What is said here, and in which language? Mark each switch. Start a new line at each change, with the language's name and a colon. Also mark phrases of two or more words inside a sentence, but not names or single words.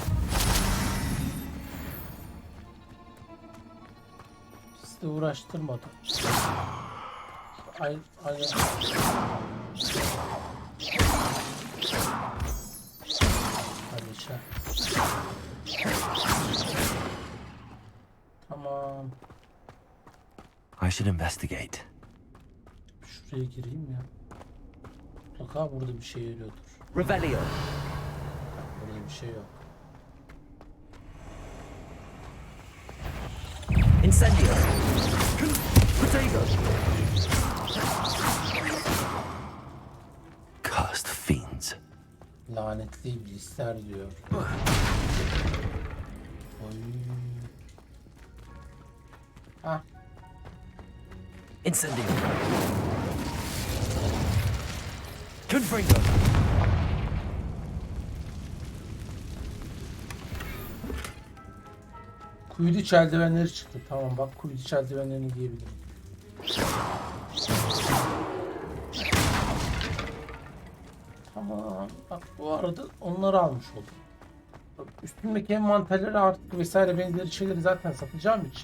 Turkish: Sizi de uğraştırmadım. Aynen. Hadi şey. Tamam.
English: I should investigate.
Turkish: Şuraya gireyim ya. Mutlaka burada bir şey yarıyordur. Revelio! Burada bir şey yok. Incendio! Protego!
English: Cursed fiends.
Turkish: Lanetli iblisler diyor. Oy. Ah. Incendio! Confringo! Kuyudiç eldivenleri çıktı. Tamam bak, kuyudiç eldivenlerini giyebilirim. Tamam. Bak bu arada onları almış oldum. Bak, üstümdeki envanterleri artık vesaire benzeri şeyleri zaten satacağım için.